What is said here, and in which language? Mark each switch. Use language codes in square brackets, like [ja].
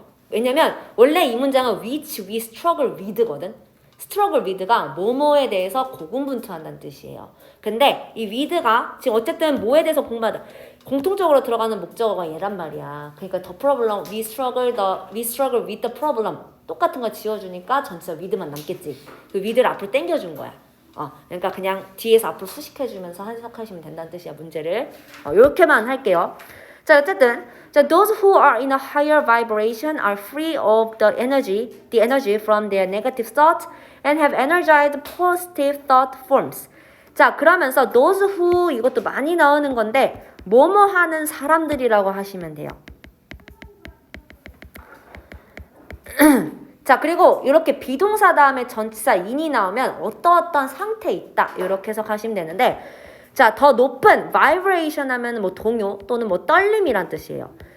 [ko] 왜냐면 원래 이 문장은 [en] which we struggle with [ko] 거든. [en] struggle with [ko] 가 뭐뭐에 대해서 고군분투한다는 뜻이에요. 근데 이 with가 지금 어쨌든 뭐에 대해서 공부하다. 공통적으로 들어가는 목적어가 얘란 말이야. 그러니까 [en] the problem, we struggle with the problem. [ko] 똑같은 거 지워주니까 전치사 with만 남겠지. 그 with를 앞으로 당겨준 거야. 그러니까 그냥 뒤에서 앞으로 수식해주면서 해석하시면 된다는 뜻이야, 문제를. 이렇게만 할게요. 자, 어쨌든 자, [en] those who are in a higher vibration are free of the energy from their negative thoughts and have energized positive thought forms. [ko] 자, 그러면서 [en] those who [ko] 이것도 많이 나오는 건데 뭐뭐 하는 사람들이라고 하시면 돼요. 자, 그리고 이렇게 비동사 다음에 전치사 in이 나오면 어떠어떤 상태에 있다 이렇게 해석하시면 되는데 자, 더 높은 vibration 하면 뭐 동요 또는 뭐 떨림이란 뜻이에요.